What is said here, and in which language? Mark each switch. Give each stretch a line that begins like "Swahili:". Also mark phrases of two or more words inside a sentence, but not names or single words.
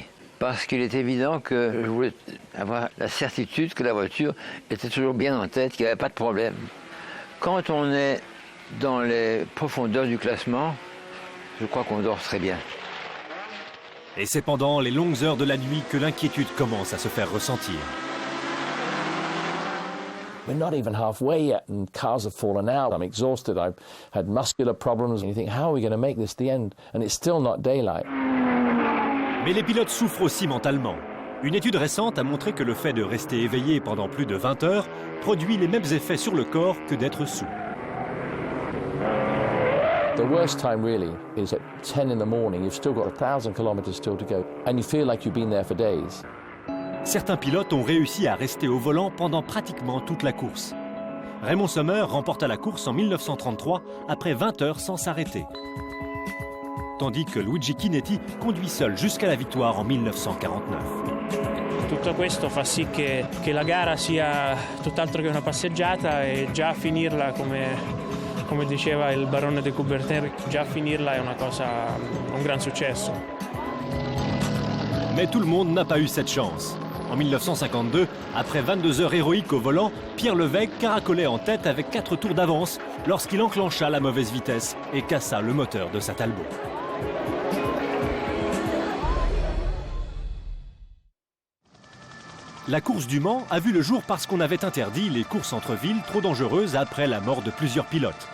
French: Parce qu'il est évident que je voulais avoir la certitude que la voiture était toujours bien en tête, qu'il n'y avait pas de problème. Quand on est dans les profondeurs du classement, je crois qu'on dort très bien. Et c'est pendant les longues heures de la nuit que l'inquiétude commence à se faire ressentir.
English: We're not even halfway yet and cars have fallen out. I'm exhausted, I've had muscular problems. And you think, how are we going to make this the end? And it's still not daylight.
French: Mais les pilotes souffrent aussi mentalement. Une étude récente a montré que le fait de rester éveillé pendant plus de 20 heures produit les mêmes effets sur le corps que d'être saoul.
English: The worst time really is at 10 in the morning. You've still got 1,000 kilometers still to go and you feel like you've been there for days.
French: Certains pilotes ont réussi à rester au volant pendant pratiquement toute la course. Raymond Sommer remporta la course en 1933 après 20 heures sans s'arrêter. Tandis que Luigi Chinetti conduit seul jusqu'à la victoire en 1949.
Italian: Tutto questo fa sì che la gara sia tutt'altro che una passeggiata e già finirla, come diceva il barone de Coubertin, già finirla è una cosa, un gran successo.
French: Mais tout le monde n'a pas eu cette chance. En 1952, après 22 heures héroïques au volant, Pierre Levegh caracolait en tête avec 4 tours d'avance lorsqu'il enclencha la mauvaise vitesse et cassa le moteur de sa Talbot. La course du Mans a vu le jour parce qu'on avait interdit les courses entre villes trop dangereuses après la mort de plusieurs pilotes.